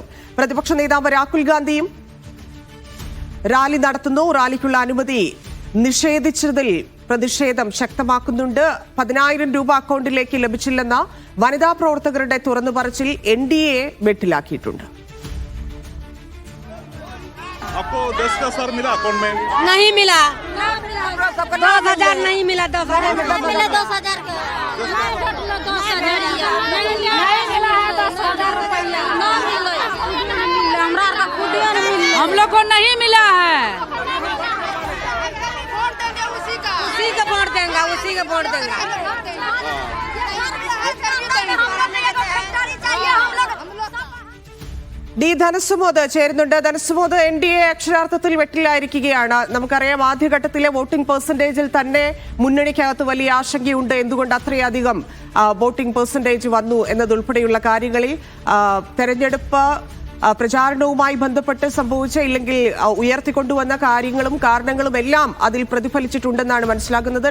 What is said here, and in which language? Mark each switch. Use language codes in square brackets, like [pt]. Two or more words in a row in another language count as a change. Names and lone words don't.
[ml] പ്രതിപക്ഷ നേതാവ് രാഹുൽ ഗാന്ധിയും റാലി നടത്തുന്നു. റാലിക്കുള്ള അനുമതി നിഷേധിച്ചതിൽ പ്രതിഷേധം ശക്തമാക്കുന്നുണ്ട്. 10,000 രൂപ അക്കൗണ്ടിലേക്ക് ലഭിച്ചില്ലെന്ന വനിതാ പ്രവർത്തകരുടെ തുറന്നുപറച്ചിൽ NDA വെട്ടിലാക്കിയിട്ടുണ്ട്. [hi] आपको 10,000 मिला अकाउंट में? नहीं मिला, 10,000 नहीं मिला, 10,000 मिला, 10,000 हम लोग को नहीं मिला है। उसी का वोट देंगे, उसी का वोट देंगे। [ml] ഡി ധനസുമോദ് ചേരുന്നുണ്ട്. ധനസുമോദ്, NDA അക്ഷരാർത്ഥത്തിൽ വെട്ടിലായിരിക്കുകയാണ്. നമുക്കറിയാം, ആദ്യഘട്ടത്തിലെ [en] voting percentage [ml] തന്നെ മുന്നണിക്കകത്ത് വലിയ ആശങ്കയുണ്ട്. എന്തുകൊണ്ട് അത്രയധികം [en] voting percentage [ml] വന്നു എന്നതുൾപ്പെടെയുള്ള കാര്യങ്ങളിൽ തെരഞ്ഞെടുപ്പ് പ്രചാരണവുമായി ബന്ധപ്പെട്ട് സംഭവിച്ച ഇല്ലെങ്കിൽ ഉയർത്തിക്കൊണ്ടുവന്ന കാര്യങ്ങളും കാരണങ്ങളും എല്ലാം അതിൽ പ്രതിഫലിച്ചിട്ടുണ്ടെന്നാണ് മനസ്സിലാക്കുന്നത്.